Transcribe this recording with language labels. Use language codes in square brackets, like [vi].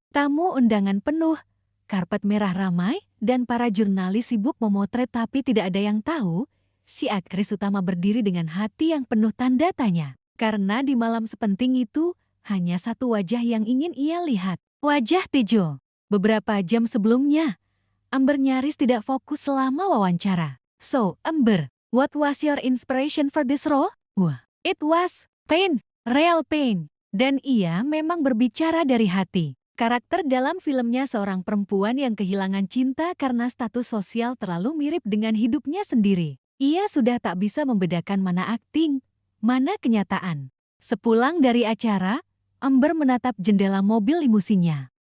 [id] Tamu undangan penuh, karpet merah ramai, dan para jurnalis sibuk memotret tapi tidak ada yang tahu, si aktris utama berdiri dengan hati yang penuh tanda tanya. Karena di malam sepenting itu, hanya satu wajah yang ingin ia lihat. Wajah Tejo. Beberapa jam sebelumnya, Amber nyaris tidak fokus selama wawancara. [en] "So, Amber, what was your inspiration for this role?" "Wah, it was pain, real pain. [id] Dan ia memang berbicara dari hati. Karakter dalam filmnya seorang perempuan yang kehilangan cinta karena status sosial terlalu mirip dengan hidupnya sendiri. Ia sudah tak bisa membedakan mana akting, mana kenyataan. Sepulang dari acara, Amber menatap jendela mobil limusinnya.